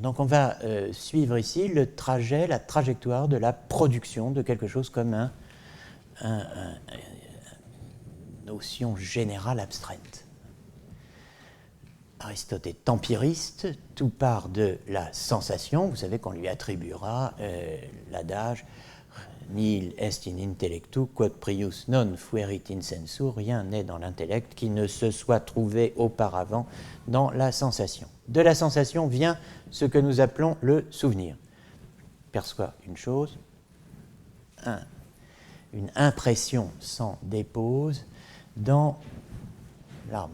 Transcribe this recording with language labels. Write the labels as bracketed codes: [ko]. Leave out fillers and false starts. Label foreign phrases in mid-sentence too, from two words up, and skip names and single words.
[fr] Donc on va suivre ici le trajet, la trajectoire de la production de quelque chose comme une notion générale abstraite. Aristote est empiriste, tout part de la sensation. [la] Vous savez qu'on lui attribuera l'adage Nihil est in intellectu, quod prius non fuerit in sensu, [fr] rien n'est dans l'intellect qui ne se soit trouvé auparavant dans la sensation. De la sensation vient ce que nous appelons le souvenir. On perçoit une chose, une impression s'en dépose dans l'âme.